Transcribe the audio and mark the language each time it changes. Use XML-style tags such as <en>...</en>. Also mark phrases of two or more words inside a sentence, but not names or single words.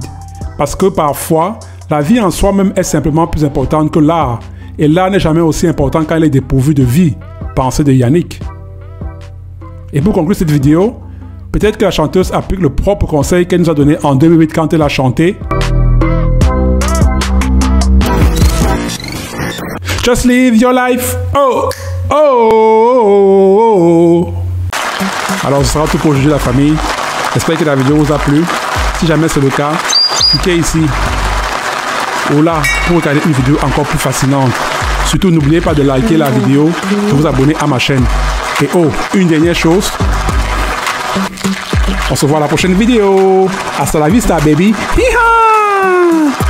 <fr>Parce que parfois, la vie en soi-même est simplement plus importante que l'art, et l'art n'est jamais aussi important quand elle est dépourvue de vie. Pensée de Yannick. Et pour conclure cette vidéo, peut-être que la chanteuse applique le propre conseil qu'elle nous a donné en 2008 quand elle a chanté.</fr> <en>Just live your life. Oh, oh, oh, oh, oh.</en> <fr>Alors, ce sera tout pour aujourd'hui, la famille. J'espère que la vidéo vous a plu. Si jamais c'est le cas, cliquez ici ou là pour regarder une vidéo encore plus fascinante. Surtout, n'oubliez pas de liker la vidéo, de vous abonner à ma chaîne. Et oh, une dernière chose. On se voit à la prochaine vidéo.</fr> <es>Hasta la vista, baby. Hi-ha!</es>